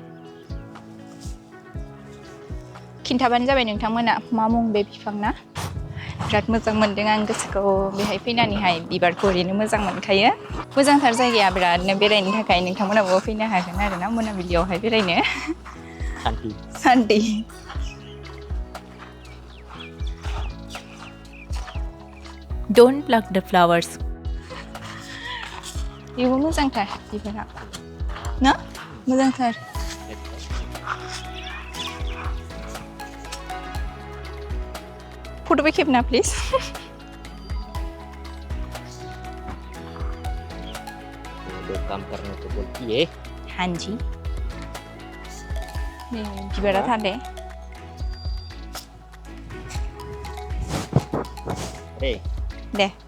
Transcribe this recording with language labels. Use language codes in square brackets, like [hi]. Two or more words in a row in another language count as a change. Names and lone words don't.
[brx] खिन्थाबानो जाबाय नोंथांमोना मा मुं बे बिफांना बिराद मोजां मोनदों आं गोसोखौ बेहाय फैनानैहाय बिबारखौ ओरैनो मोजां मोनखायो मोजांथार जायगाया बिरादनो बेरायनो थाखाय नोंथांमोनाबो फैनो हागोन आरोना मोनाबिलियावहाय बेरायनो सान्ति [en] Don't pluck the flowers [brx] बेबो मोजांथार बिबारा ना मोजांथार फट'बो खेबना प्लिज [hi] हाँ जी [brx] बिबारा था दे दे